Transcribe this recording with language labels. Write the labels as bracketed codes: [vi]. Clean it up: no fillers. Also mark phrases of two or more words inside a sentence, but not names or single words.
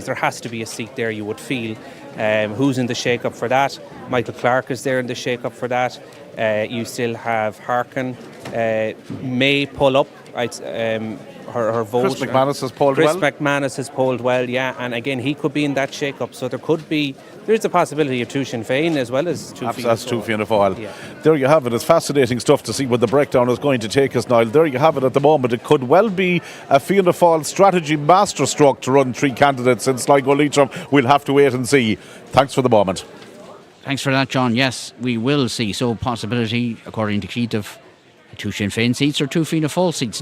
[en] There has to be a seat there, you would feel. Who's in the shake-up for that? Michael Clark is there in the shake-up for that. You still have Harkin, may pull up. Her vote. Chris McManus has polled well. Chris McManus has polled well, yeah, and again he could be in that shake-up. So there's a possibility of 2 Sinn Féin as well as 2 Fianna Fáil. That's 2 Fianna Fáil. Yeah. There you have it. It's fascinating stuff to see where the breakdown is going to take us, Niall. There you have it at the moment. It could well be a Fianna Fáil strategy masterstroke to run 3 candidates in Sligo Leitrim. We'll have to wait and see. Thanks for the moment. Thanks for that, John. Yes, we will see. So possibility, according to Keith, of 2 Sinn Féin seats or 2 Fianna Fáil seats.